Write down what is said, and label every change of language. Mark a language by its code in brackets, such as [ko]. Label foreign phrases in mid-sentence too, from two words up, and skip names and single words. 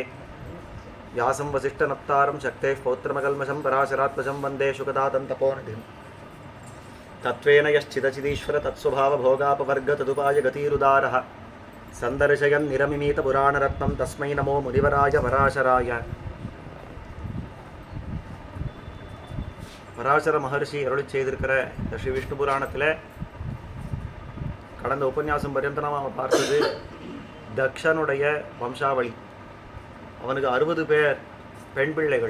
[sa] व्यासं वसिष्ठनप्तारं शक्तेः पौत्रमकल्मषं पराशरात्मजं वन्दे शुकदातन्तपोनिधिं। तत्त्वेन यश्चिदचिदीश्वर तत्स्वभावभोगापवर्गतदुपाय गतिरुदारः सन्दर्शयन् निरमिमीतपुराणरत्नं तस्मै नमो मुनिवराय पराशराय। [ta] பராசர மகர்ஷி அருளி செய்திருக்கிற இந்த ஸ்ரீ விஷ்ணு புராணத்தில் கடந்த உபன்யாசம் பர்யந்தம் நாம் பார்த்தது தக்ஷனுடைய வம்சாவளி. அவனுக்கு 60 பேர் பெண் பிள்ளைகள்.